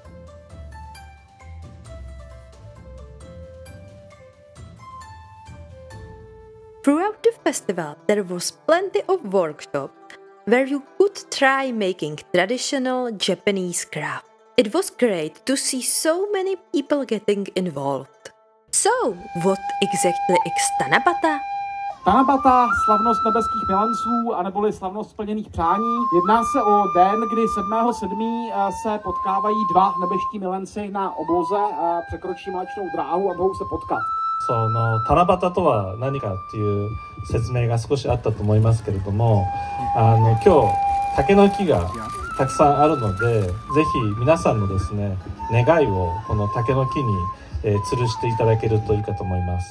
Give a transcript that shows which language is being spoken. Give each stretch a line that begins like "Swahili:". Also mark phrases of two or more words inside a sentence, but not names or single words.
English: Throughout the festival, there was plenty of workshops where you could try making traditional Japanese craft. It was great to see so many people getting involved. So, what exactly is Tanabata? Tanabata,
Czech: slavnost nebeských milanců, aneboli slavnost splněných přání. Jedná se o den, kdy 7.7. se potkávají dva nebeští milenci na obloze, překročí mléčnou dráhu a mohou se potkat.
Japanese: 七夕とは何かっていう説明が少しあったと思いますけれども、今日竹の木がたくさんあるので、ぜひ皆さんのですね願いをこの竹の木に、吊るしていただけるといいかと思います。